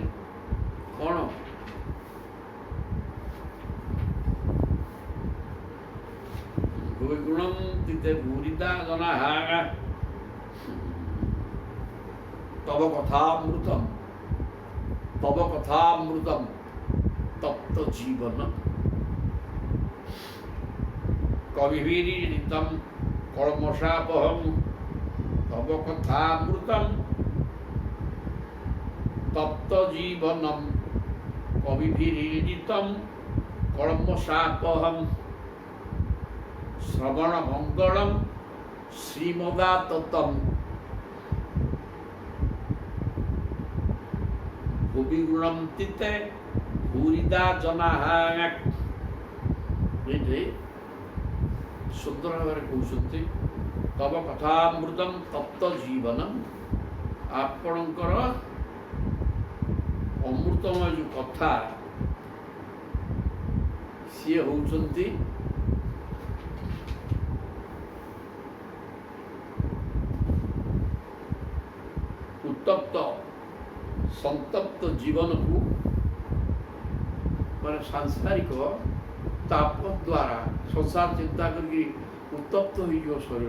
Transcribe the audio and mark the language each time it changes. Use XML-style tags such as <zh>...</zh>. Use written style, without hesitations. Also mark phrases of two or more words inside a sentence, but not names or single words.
<sa>କ'ଣ? ଗୁଣଂ ତିତେ ଭୂରିଦା ଜନାଃ ତବ କଥାମୃତମ୍, ତବ କଥାମୃତମ୍ ତପ୍ତ ଜୀବନ কবিভিরিতম কর্মশাপহং তব কথামৃতম তপ্ত জীবনম কবিভিরিতম কর্মশাপহং শ্রবণ মঙ্গলম শ্রীমদাততম ভুবি গুণন্তিতে ভূরিদা জনাঃ।</sa> <or>ସୁନ୍ଦର ଭାବରେ କହୁଛନ୍ତି</or> <sa>ତବ କଥାମୃତମ୍ ତପ୍ତ ଜୀବନମ୍,</sa> <or>ଆପଣଙ୍କର ଅମୃତମୟ ଯେଉଁ କଥା ସିଏ ହେଉଛନ୍ତି ଉତ୍ତପ୍ତ ସନ୍ତପ୍ତ ଜୀବନକୁ, ମାନେ ସାଂସାରିକ ତାପ ଦ୍ୱାରା ସଂସାର ଚିନ୍ତା କରିକି ଉତ୍ତପ୍ତ ହୋଇଯିବ ଶରୀର।</or>